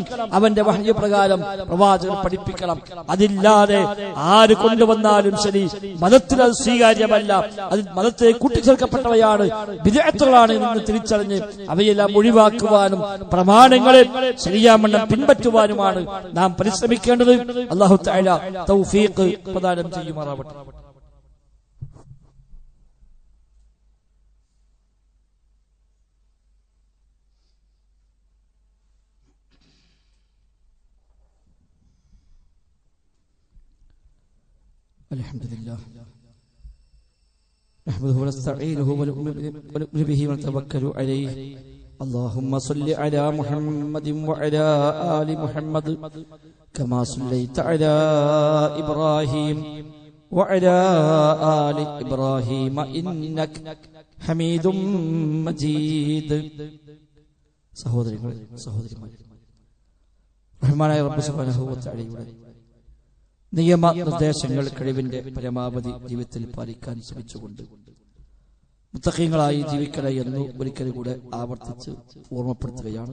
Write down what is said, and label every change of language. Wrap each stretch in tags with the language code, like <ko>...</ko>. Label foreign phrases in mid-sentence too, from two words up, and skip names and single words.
<ml>അവന്റെ വഹ്യ് പ്രകാരം പ്രവാചകൻ പഠിപ്പിക്കണം. അതില്ലാതെ ആര് കൊണ്ടുവന്നാലും ശരി മതത്തിൽ അത് സ്വീകാര്യമല്ല. അത് മതത്തെ കൂട്ടിച്ചേർക്കപ്പെട്ടവയാണ്, ബിദ്അത്തുകളാണ് എന്ന് തിരിച്ചറിഞ്ഞ് അവയെല്ലാം ഒഴിവാക്കുവാനും പ്രമാണങ്ങളെ ശരിയാവണ്ണം പിൻപറ്റുവാനുമാണ് നാം പരിശ്രമിക്കേണ്ടത്.</ml> <ar>الله تعالى</ar> <ml>തൗഫീഖ് പ്രദാനം ചെയ്യുമാറാവട്ടെ.</ml> <ar>الحمد لله نحمده ونستعينه ونؤمن به ونتوكل عليه. اللهم صل على محمد وعلى آل محمد كما صليت على إبراهيم وعلى آل إبراهيم إنك حميد مجيد.</ar> <ml>സഹോദരങ്ങളെ സഹോദരിമാരെ, റഹ്മാനായ റബ്ബ്</ml> <ar>سبحانه وتعالى</ar> <ml>നിയമ നിർദ്ദേശങ്ങൾ കഴിവിന്റെ പരമാവധി ജീവിതത്തിൽ പാലിക്കാൻ ശ്രമിച്ചുകൊണ്ട് മുത്തഖീങ്ങളായി ജീവിക്കണേ എന്ന് ഒരിക്കൽ കൂടെ ആവർത്തിച്ച് ഓർമ്മപ്പെടുത്തുകയാണ്.</ml>